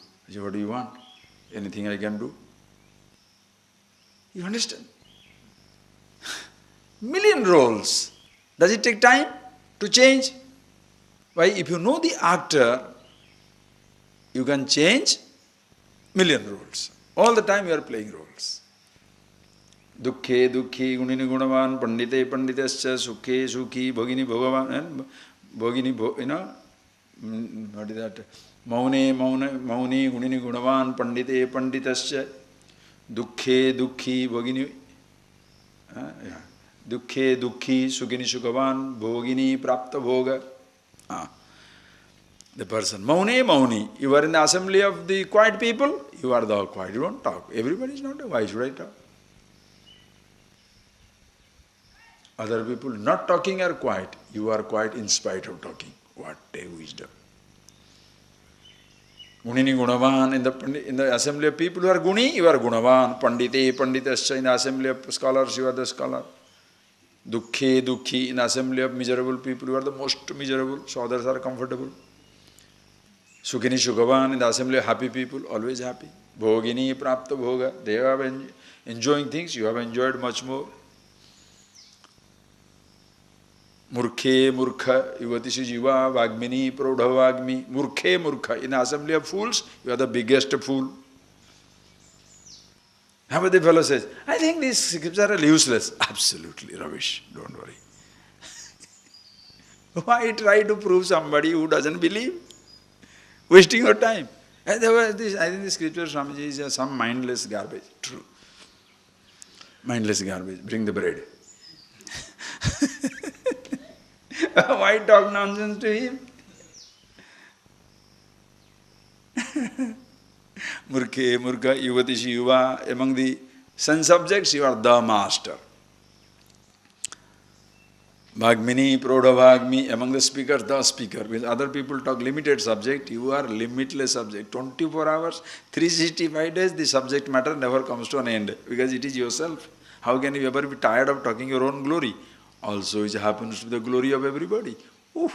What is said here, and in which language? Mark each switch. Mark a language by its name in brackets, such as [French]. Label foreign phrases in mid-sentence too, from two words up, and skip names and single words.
[English] I said, what do you want? Anything I can do? You understand? Million roles. Does it take time to change? Why? If you know the actor, you can change million roles. All the time you are playing roles. [Sanskrit] Dukhe, dukhi, gunini gunavan, pandite, panditascha, sukhe, sukhi, bhagini, bhagavan, [English] and bhagini, what is that? [Sanskrit] Maune, mauni, gunini gunavan, pandite, panditascha, dukhe, dukhi, bhagini, dukhe, dukhi, sukini, sukavan, bhogini, prapta, bhoga. [English] The person, [Sanskrit] maune, mauni. [English] You are in the assembly of the quiet people, you are the quiet, you don't talk. Everybody is not, why should I talk? Other people not talking are quiet. You are quiet in spite of talking. What a wisdom. [Sanskrit] Gunini gunavan, [English] in the assembly of people who are guni, you are gunavan. [Sanskrit] Pandite, panditascha, [English] in the assembly of scholars, you are the scholar. [Sanskrit] Dukhe, dukhi, [English] in the assembly of miserable people, you are the most miserable, so others are comfortable. [Sanskrit] Sukhini, sukhavan, [English] in the assembly of happy people, always happy. [Sanskrit] Bhogini, prapta, bhoga, [English] they have enjoying things, you have enjoyed much more. [Sanskrit] Murkhe, murkha, yuvatishi jiva, vagmini, prodha vagmi. Murkhe, murkha. [English] In the assembly of fools, you are the biggest fool. How about the fellow says, I think these scriptures are useless. Absolutely rubbish, don't worry. Why try to prove somebody who doesn't believe? Wasting your time. I think the scripture, Swamiji, is some mindless garbage. True. Mindless garbage. Bring the bread. Why talk nonsense to him? [Sanskrit] Murkhe, murkha, yuvatishi, yuva. [English] Among the sense subjects, you are the master. [Sanskrit] Bhagmini, prodha bhagmi. [English] Among the speakers, the speaker. With other people talk limited subject, you are limitless subject. 24 hours, 365 days, the subject matter never comes to an end. Because it is yourself. How can you ever be tired of talking your own glory? Also, it happens to the glory of everybody. Oof.